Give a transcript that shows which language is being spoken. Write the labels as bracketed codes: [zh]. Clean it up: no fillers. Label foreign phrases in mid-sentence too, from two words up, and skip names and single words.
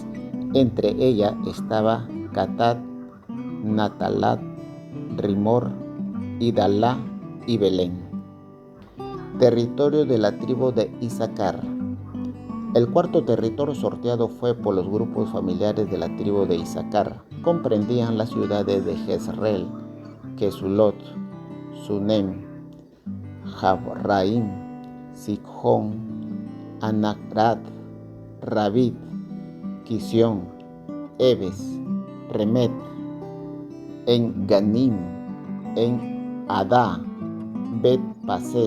[es] Entre ellas estaba Catat, Natalat, Rimor, Idalá y Belén. Territorio de la tribu de Issacar. El cuarto territorio sorteado fue por los grupos familiares de la tribu de Issacar. Comprendían las ciudades de Jezreel, Quesulot, Sunem, Jabraim, Sichón, Anacrat, Rabit, Quisión, Ebes, Remet, en Ganim, en Adá, Bet Pases.